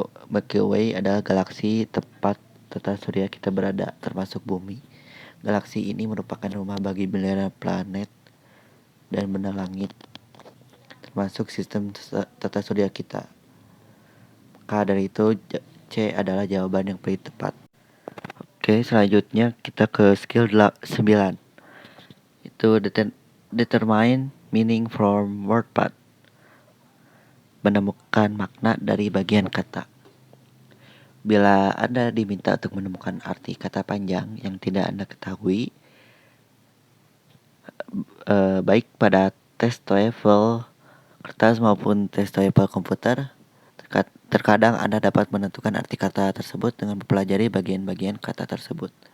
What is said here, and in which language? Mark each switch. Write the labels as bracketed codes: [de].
[id] Milky Way adalah galaksi tempat tata surya kita berada, termasuk bumi. Galaksi ini merupakan rumah bagi miliaran planet dan benda langit, termasuk sistem tata surya kita. Maka dari itu C C adalah jawaban yang paling tepat. Oke, selanjutnya kita ke skill 9. [en] Itu determine meaning from word part. [id] Menemukan makna dari bagian kata. Bila Anda diminta untuk menemukan arti kata panjang yang tidak Anda ketahui, baik pada tes TOEFL kertas maupun tes TOEFL komputer, terkadang Anda dapat menentukan arti kata tersebut dengan mempelajari bagian-bagian kata tersebut.